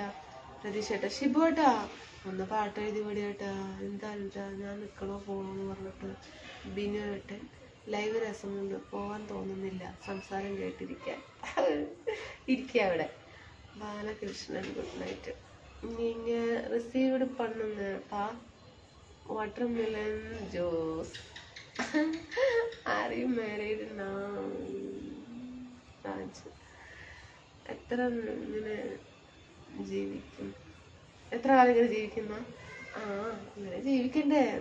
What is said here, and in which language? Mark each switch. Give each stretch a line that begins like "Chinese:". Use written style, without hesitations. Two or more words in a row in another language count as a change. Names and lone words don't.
Malayalam: പ്രതീക്ഷ ഏട്ടാ. ഷിബു ഏട്ടാ ഒന്ന് പാട്ട് എഴുതി വിടിയേട്ടാ. എന്താ ഞാൻ നിൽക്കണോ പോകണമെന്ന് പറഞ്ഞിട്ട്. ബിനു ഏട്ടൻ. ലൈവ് രസമുണ്ട്, പോകാൻ തോന്നുന്നില്ല, സംസാരം കേട്ടിരിക്കാൻ. ഇരിക്കുക അവിടെ. ബാലകൃഷ്ണൻ.
English: good night.
Tamil: நீங்க ரிசீவ்டு பண்ணுங்கப்பா.
English: watermelon juice. are you married now?
Malayalam: എത്ര ഇങ്ങനെ ജീവിക്കും? എത്ര കാലം ഇങ്ങനെ ജീവിക്കുന്ന? ഇങ്ങനെ ജീവിക്കണ്ടേ?